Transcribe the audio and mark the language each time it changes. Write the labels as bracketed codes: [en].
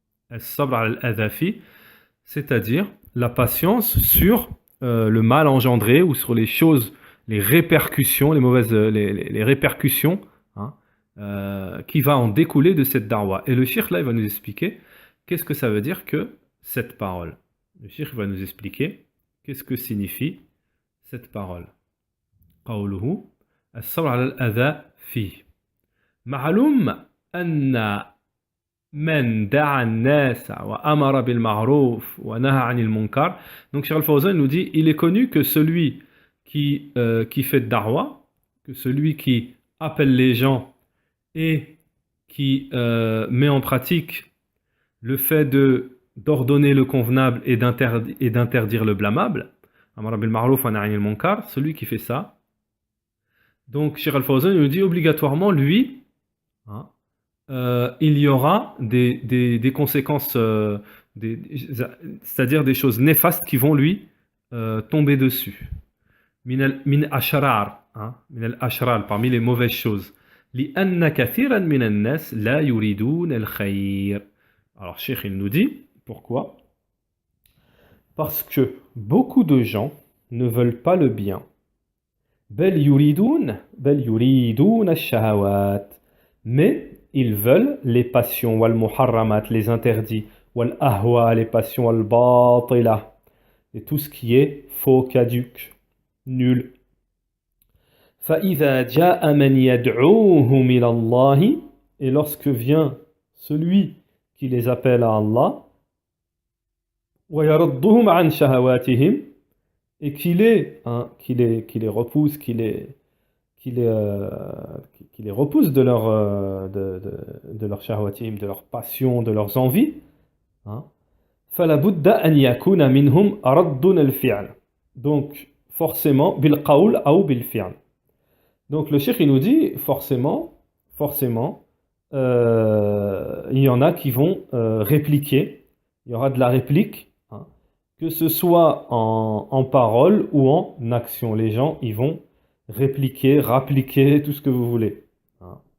[ar] As-sabr 'ala al-adha fih, [fr] c'est-à-dire la patience sur le mal engendré ou sur les choses, les répercussions, les répercussions, hein, qui va en découler de cette da'wa. Et le cheikh là, il va nous expliquer qu'est-ce que ça veut dire que cette parole. Le cheikh va nous expliquer qu'est-ce que signifie cette parole. [ar] قوله الصبر على الأذى فيه. معلوم أن من دعا الناس وأمر بالمعروف ونهى عن المنكر. [fr] Donc Cheikh Al-Fawzan nous dit, il est connu que celui qui fait da'wa, que celui qui appelle les gens et qui met en pratique le fait d'ordonner le convenable et d'interdire le blâmable, celui qui fait ça. Donc Cheikh Al-Fawzan nous dit obligatoirement, lui, hein, il y aura des conséquences, c'est-à-dire des choses néfastes qui vont lui tomber dessus. [ar] Min al-ashrar, [fr] parmi les mauvaises choses. [ar] لأن كثيرا من الناس لا يريدون الخير. [fr] Alors, Cheikh, il nous dit, pourquoi? Parce que beaucoup de gens ne veulent pas le bien. [ar] بل يريدون الشهوات. [fr] Mais ils veulent les passions, [ar] والمحرمات, [fr] les interdits, [ar] والأهواء, [fr] les passions, [ar] الباطلة, [fr] et tout ce qui est faux, caduc, nul. [ar] فإذا جاء من يدعوهم إلى الله, [fr] et lorsque vient celui qui les appelle à Allah, [ar] ويردهم عن شهواتهم, [fr] et qui les repousse, qui les repousse de leur shahwatim, de leur passion, de leurs envies, hein. [ar] فلا بد أن يكون منهم رد الفعل. [fr] Donc forcément [ar] بالقول أو بالفعل. [fr] Donc le cheikh il nous dit forcément il y en a qui vont répliquer, il y aura de la réplique, hein, que ce soit en parole ou en action. Les gens ils vont répliquer, rappliquer, tout ce que vous voulez, hein.